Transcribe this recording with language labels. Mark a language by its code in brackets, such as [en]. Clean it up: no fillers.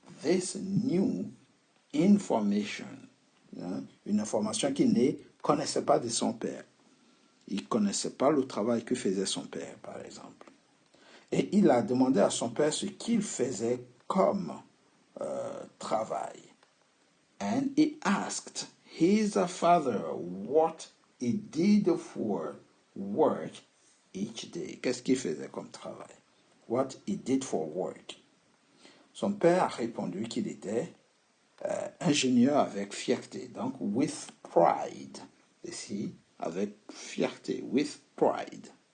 [en] This new information. [fr] Une information qu'il ne connaissait pas de son père. Il ne connaissait pas le travail que faisait son père, par exemple. Et il a demandé à son père ce qu'il faisait comme travail. [en] And he asked his father what he did for work each day. [fr] Qu'est-ce qu'il faisait comme travail? [en] What he did for work. [fr] Son père a répondu qu'il était ingénieur avec fierté. Donc, [en] with pride. [fr] Ici, avec fierté, with pride.